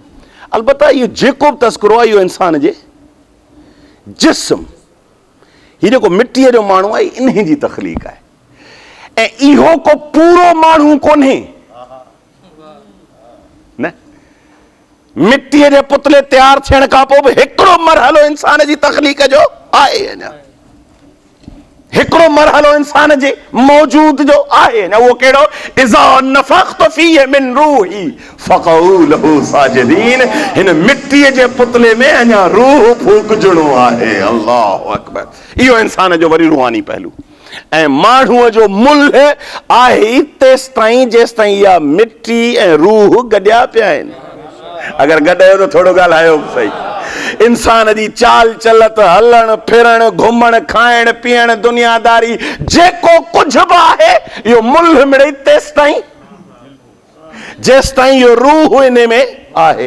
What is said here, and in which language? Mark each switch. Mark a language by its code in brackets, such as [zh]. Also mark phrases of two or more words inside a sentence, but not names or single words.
[sd] अलबत्ता इहो जेको बि तस्करो आहे इहो इंसान जे जिस्म, हीउ जेको मिट्टीअ जो माण्हू आहे इन जी तख़लीक़ आहे, ऐं इहो को पूरो माण्हू कोन्हे न। मिट्टीअ जे पुतले तयारु थियण खां पोइ बि हिकिड़ो मरहलो इंसान जी तख़लीक़ जो आहे, अञा हिकिड़ो मरहलो इंसान जे मौजूद जो आहे, अञा उहो कहिड़ो, [ar] إذا نفخت فيه من روحي فقعوا له ساجدين. [sd] हिन मिट्टीअ जे पुतले में अञा रूह फूकजणो आहे। [ar] الله أكبر. [sd] इहो इंसान जो वरी रूहानी पहलू ऐं माण्हूअ जो मुल्ह आहे तेसि ताईं जेसि ताईं इहा मिट्टी ऐं रूह गॾिया पिया आहिनि। अगरि गॾियो त थोरो ॻाल्हायो बि सही। इंसान जी चाल चलत, हलण फिरण, घुमण खाइण पीअण, दुनियादारी, जेको कुझु बि आहे इहो मुल्ह मिड़ई तेसि ताईं जेसि ताईं इहो रूह इन में आहे।